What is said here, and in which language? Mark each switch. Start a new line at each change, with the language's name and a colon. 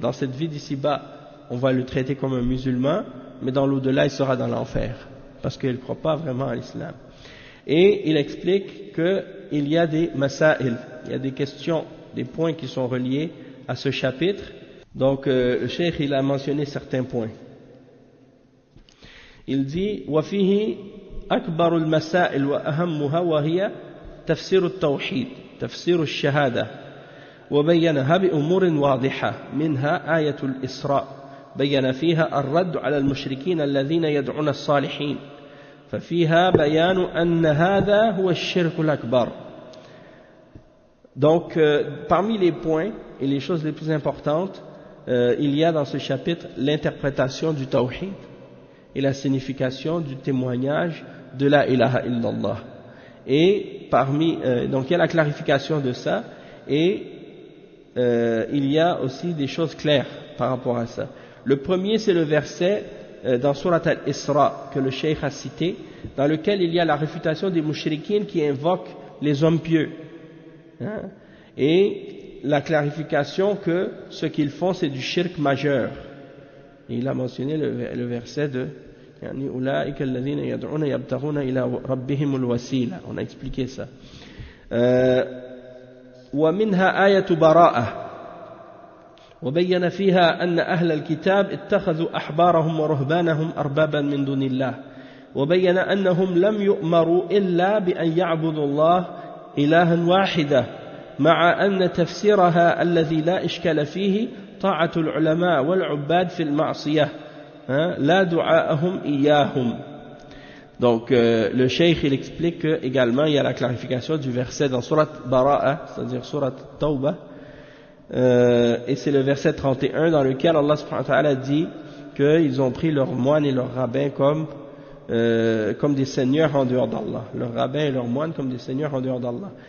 French: Dans cette vie d'ici-bas on va le traiter comme un musulman, mais dans l'au-delà il sera dans l'enfer parce qu'il ne croit pas vraiment à l'islam. Et il explique qu'il y a des masail, il y a des questions, des points qui sont reliés à ce chapitre. Donc le cheikh il a mentionné certains points. Il dit
Arabic: وفيه أكبر المسائل وأهمها وهي تفسير التوحيد تفسير الشهادة وبينها بأمور واضحة، منها آية الإسراء بين فيها الرد على المشركين الذين يدعون الصالحين، ففيها بيان أن هذا هو الشرك الأكبر.
French: Donc, parmi les points et les choses les plus importantes, il y a dans ce chapitre l'interprétation du tawhid et la signification du témoignage de la ilaha illallah. Et donc il y a la clarification de ça, et il y a aussi des choses claires par rapport à ça. Le premier, c'est le verset dans Surat al-Isra que le cheikh a cité, dans lequel il y a la réfutation des mouchriquines qui invoquent les hommes pieux, hein, et la clarification que ce qu'ils font c'est du shirk majeur. Et il a mentionné le verset de
Arabic: يعني أولئك الذين يدعون يبتغون إلى ربهم الوسيلة.
French: On a expliqué ça.
Arabic: ومنها آية براءة وبين فيها أن أهل الكتاب اتخذوا أحبارهم ورهبانهم أربابا من دون الله وبين أنهم لم يؤمروا إلا بأن يعبدوا الله إلها واحدا مع أن تفسيرها الذي لا إشكال فيه طاعة العلماء والعباد في المعصية لا دعاءهم إياهم.
French: Donc le cheikh il explique que également il y a la clarification du verset dans Surat Bara'a, c'est-à-dire Surat Tawbah, et c'est le verset 31 dans lequel Allah subhanahu wa ta'ala dit qu'ils ont pris leurs moines et leurs rabbins comme des seigneurs en dehors d'Allah, leurs rabbins et leurs moines comme des seigneurs en dehors d'Allah.